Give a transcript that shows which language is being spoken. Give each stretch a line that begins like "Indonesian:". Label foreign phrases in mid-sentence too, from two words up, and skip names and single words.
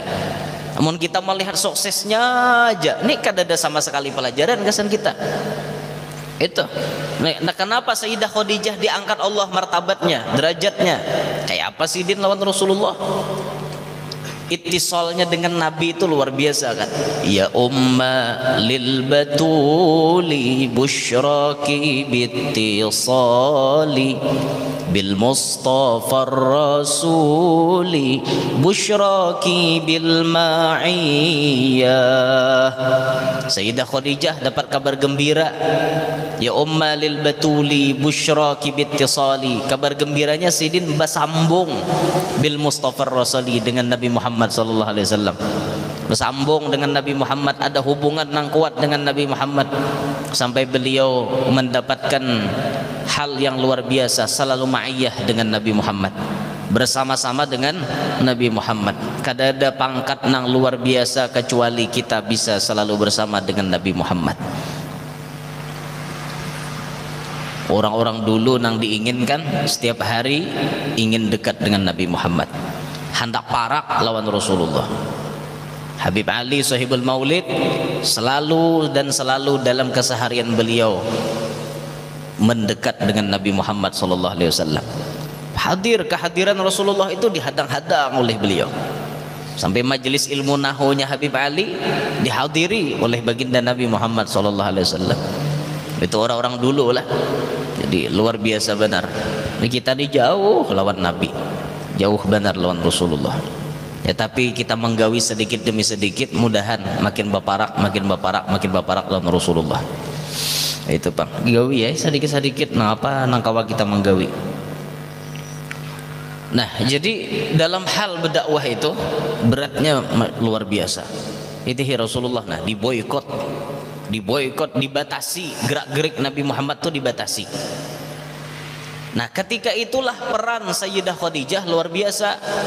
Indonesian: Namun kita melihat suksesnya aja, ini kan ada sama sekali pelajaran kesan kita. Itu. Nah, kenapa Sayyidah Khadijah diangkat Allah martabatnya, derajatnya?
Banjar: Kayak apa Sidin lawan Rasulullah? Ittisalnya dengan Nabi itu luar biasa kan.
Arabic: يا أم للبتول بشراك بالاتصال بالمصطفى رسول بشراك بالمعية.
Indonesian: Sayyidah Khadijah dapat kabar gembira.
Arabic: يا أم للبتول بشراك بالاتصال,
Indonesian: kabar gembiranya Sidin bersambung
Arabic: بالمصطفى رسول
Indonesian: dengan Nabi Muhammad
Arabic: صلى الله عليه وسلم,
Indonesian: bersambung dengan Nabi Muhammad, ada hubungan yang kuat dengan Nabi Muhammad sampai beliau mendapatkan hal yang luar biasa, selalu ma'iyah dengan Nabi Muhammad, bersama-sama dengan Nabi Muhammad.
Banjar: Kada ada pangkat nang luar biasa kecuali kita bisa selalu bersama dengan Nabi Muhammad.
Indonesian: Orang-orang dulu nang diinginkan setiap hari ingin dekat dengan Nabi Muhammad,
Banjar: hendak parak lawan Rasulullah.
Indonesian: Habib Ali Sahibul Maulid selalu dan selalu dalam keseharian beliau mendekat dengan Nabi Muhammad
Arabic: صلى الله عليه وسلم.
Indonesian: Kehadiran Rasulullah itu dihadang-hadang oleh beliau. Sampai majelis ilmu nahunya Habib Ali dihadiri oleh baginda Nabi Muhammad
Arabic: صلى الله عليه وسلم.
Indonesian: Itu orang-orang dulu lah. Jadi luar biasa benar.
Banjar: Kita ini jauh lawan Nabi, jauh benar lawan Rasulullah. Ya tapi kita menggawi sedikit demi sedikit, mudahan makin baparak lawan Rasulullah. Itu Bang, gawi ya sedikit-sedikit. Nah apa nangkawa kita menggawi.
Indonesian: Nah jadi dalam hal berdakwah itu beratnya luar biasa. Itu Rasulullah nah diboykot, dibatasi, gerak-gerik Nabi Muhammad tuh dibatasi. Nah ketika itulah peran Sayyidah Khadijah luar biasa.